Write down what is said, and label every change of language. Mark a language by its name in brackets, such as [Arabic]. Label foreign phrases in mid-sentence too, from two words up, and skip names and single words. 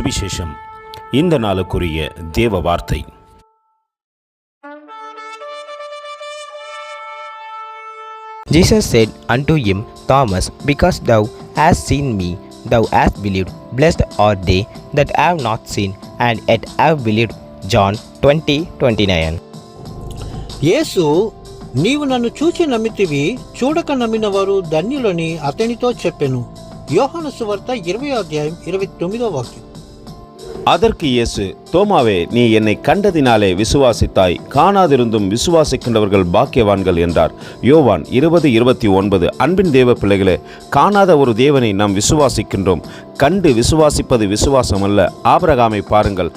[Tamil] சுவிசேஷம். இந்த நாளுக்குரிய தேவ வார்த்தை. [English] Jesus said unto him, Thomas, because thou hast seen me, thou hast believed. Blessed are they that have not seen, and yet have believed. John 20:29. [Telugu] యేసు, నీవు నన్ను చూచి నమ్మితివి, చూడక నమ్మిన వారు ధన్యులని అతనితో చెప్పెను. యోహాను సువార్త 20:29. [Tamil] அதற்கு இயேசு, தோமாவே, நீ என்னை கண்டதினாலே விசுவாசித்தாய், காணாதிருந்தும் விசுவாசிக்கின்றவர்கள் பாக்கியவான்கள் என்றார். யோவான் 20:29. அன்பின் தேவ பிள்ளைகளே, காணாத ஒரு தேவனை நாம் விசுவாசிக்கின்றோம். கண்டு விசுவாசிப்பது விசுவாசம் அல்ல. ஆபிரகாமை பாருங்கள்.